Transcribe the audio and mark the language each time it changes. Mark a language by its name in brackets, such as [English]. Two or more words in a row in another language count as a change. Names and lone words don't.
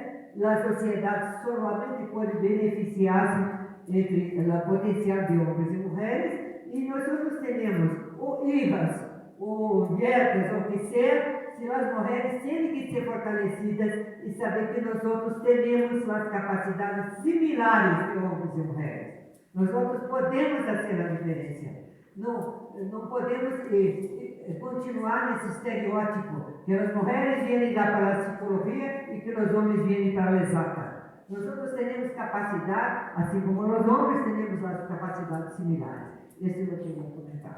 [Spanish] La sociedad solamente puede beneficiarse entre el potencial de hombres y mujeres, y nosotros tenemos o hijas o nietas, o que sea, si las mujeres tienen que ser fortalecidas y saber que nosotros tenemos las capacidades similares de hombres y mujeres. Nosotros podemos hacer la diferencia. No podemos continuar [Portuguese] nesse estereótipo que as mulheres vienen para a psicologia e que os homens vienen para a exata. [Spanish] Nosotros tenemos [Portuguese] capacidade, assim como os homens tenemos as capacidades similares. Esse eu queria comentar.